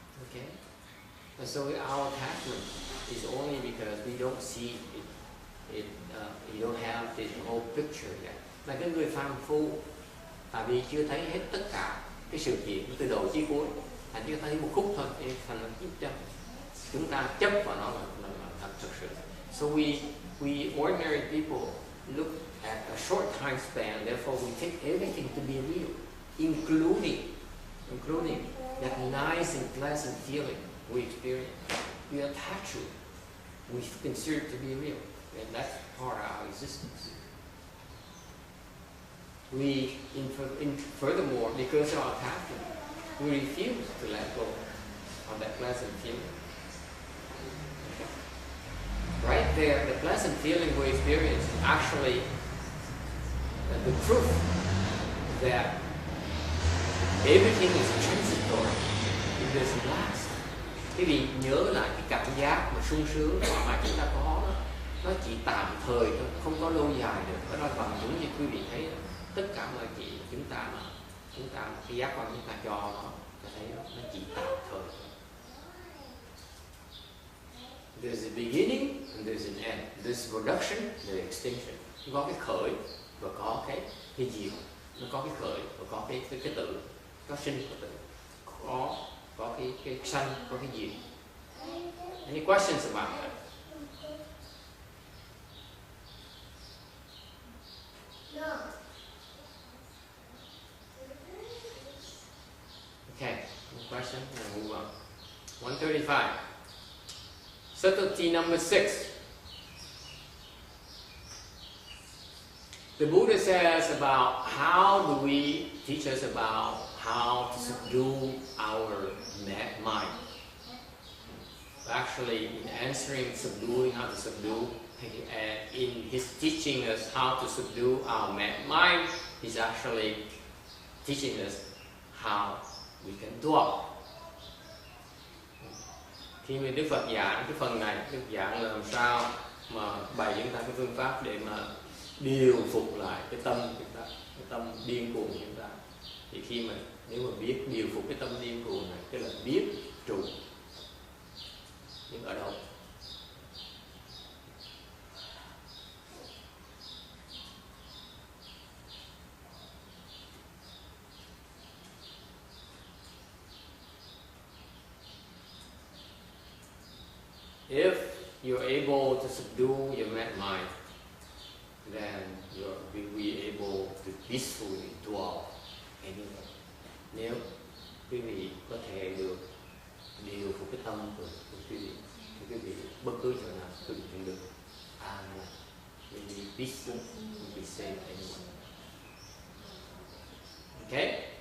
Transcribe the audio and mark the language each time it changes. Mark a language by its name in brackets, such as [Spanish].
[English] Okay, and so our attachment is only because we don't see it, you don't have the whole picture yet. [Vietnamese] Là cái người phàm phu, tại vì chưa thấy hết tất cả cái sự kiện từ đầu chí cuối, thành chỉ thấy một khúc thôi, thì thành là chấp. Chúng ta chấp vào nó là thật thực sự. [English] So we ordinary people look at a short time span, therefore we take everything to be real, including that nice and pleasant feeling we experience. We attach to it. We consider it to be real, and that's part of our existence. Furthermore, because of our attachment, we refuse to let go of that pleasant feeling. Right there, the pleasant feeling we experience is actually the proof that everything is transitory, it doesn't last. [Vietnamese] Quý vị nhớ lại cái cảm giác mà sung sướng mà chúng ta có đó, nó chỉ tạm thời thôi, không có lâu dài được. Đó là bằng chứng như quý vị thấy tất cả mọi chuyện chúng ta cái giác quan chúng ta cho nó thấy nó chỉ tạm thời. [English] There's a beginning and there's an end. There's production, there's extinction. [Vietnamese] Có cái khởi và có cái diệt. Nó có cái khởi và có cái tử, có sinh có tử, có cái sanh, có cái diệt. [English] Any questions about that? No. Okay, no question. We'll move on. 135. Subtlety number 6. The Buddha says about how do we teach us about how to subdue our mind. Actually, in answering subduing, how to subdue, and in his teaching us how to subdue our mind, he's actually teaching us how we can dwell. [Vietnamese] Khi mà Đức Phật giảng cái phần này, Đức giảng là làm sao mà bày chúng ta cái phương pháp để mà điều phục lại cái tâm chúng ta, cái tâm điên cuồng của chúng ta. Thì khi mà nếu mà biết điều phục cái tâm điên cuồng này, tức là biết trụ, nhưng ở đâu? [English] If you're able to subdue your mind, then you'll be able to peacefully dwell anywhere. [Vietnamese] Nếu quý vị có thể được điều phục cái tâm của quý vị, thì quý vị bất cứ chỗ nào quý vị cũng được an lạc, [English] you'll be peaceful, you'll be safe anywhere. Okay?